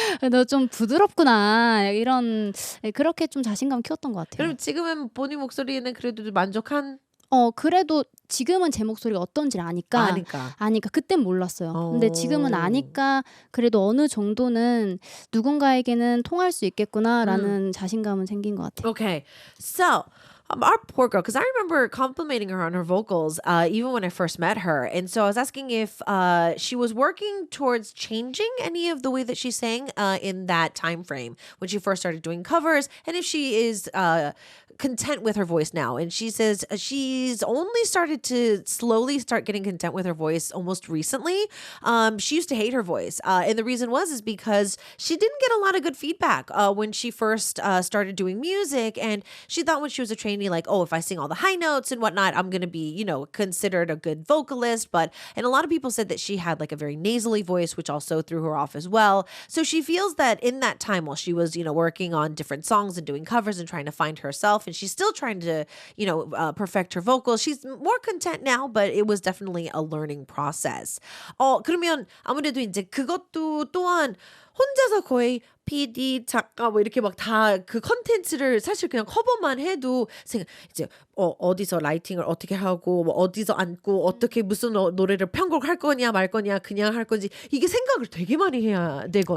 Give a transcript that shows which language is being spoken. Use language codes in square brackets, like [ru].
[ko] 너 좀 부드럽구나. 이런 그렇게 좀 자신감 키웠던 것 같아요. 그럼 지금은 본인 목소리는 그래도 만족한? 그래도 지금은 제 목소리가 어떤지를 아니까 그땐 몰랐어요. 근데 지금은 아니까 그래도 어느 정도는 누군가에게는 통할 수 있겠구나라는 자신감은 생긴 것 같아요. [en] Okay, so our poor girl, because I remember complimenting her on her vocals even when I first met her, and so I was asking if she was working towards changing any of the way that she sang in that time frame when she first started doing covers, and if she is content with her voice now. And she says she's only started to slowly start getting content with her voice almost recently. She used to hate her voice, and the reason is because she didn't get a lot of good feedback when she first started doing music, and she thought when she was a trainee, like, if I sing all the high notes and whatnot, I'm gonna be, considered a good vocalist. And a lot of people said that she had like a very nasally voice, which also threw her off as well. So she feels that in that time while she was, working on different songs and doing covers and trying to find herself, and she's still trying to, perfect her vocals. She's more content now, but it was definitely a learning process. [ko] 그러면 아무래도 이제 그것도 또한 혼자서 거의 PD, 작가 뭐 이렇게 막 다 그 컨텐츠를 사실 그냥 커버만 해도 이제 어디서 라이팅을 어떻게 하고 뭐 어디서 앉고 어떻게 무슨 노래를 편곡할 거냐 말 거냐 그냥 할 건지 이게 생각을 되게 많이 해야 되거든요.